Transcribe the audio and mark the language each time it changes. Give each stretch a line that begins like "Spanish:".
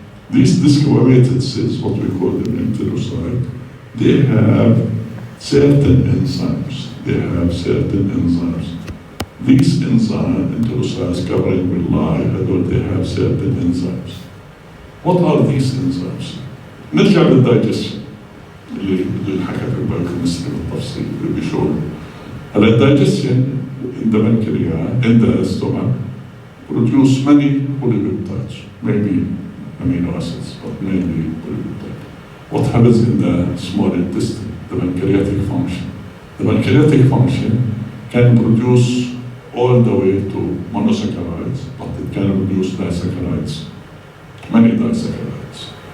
English: These desquamated cells, what we call them enterocyte, they have certain enzymes. These enzymes, enterocytes covering villi, they have certain enzymes. What are these enzymes?
Arabic: نرجع للdigestion اللي حكى في البايوكيمستري بالتفصيل بشغل. هلا
English: digestion in the pancreas, in the stomach, produce many polypeptides, maybe amino acids, but mainly polypeptides. What happens in the small intestine? The pancreatic function. The pancreatic function can produce all the way to monosaccharides, but it can produce disaccharides, many disaccharides.